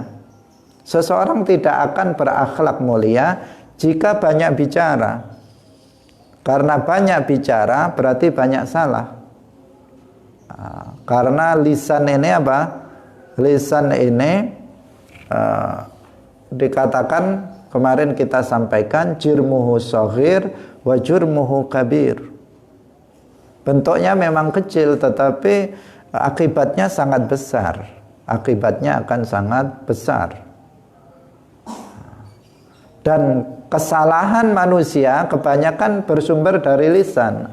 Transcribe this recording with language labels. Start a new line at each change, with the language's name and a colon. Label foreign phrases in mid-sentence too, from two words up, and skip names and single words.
Indonesian: Seseorang tidak akan berakhlak mulia jika banyak bicara. Karena banyak bicara berarti banyak salah. Karena lisan ini Lisan ini dikatakan kemarin kita sampaikan
Arabic: jirmuhu shaghir wa jurmuhu kabir.
Indonesian: Bentuknya memang kecil tetapi akibatnya sangat besar. Akibatnya akan sangat besar. Dan kesalahan manusia kebanyakan bersumber dari lisan.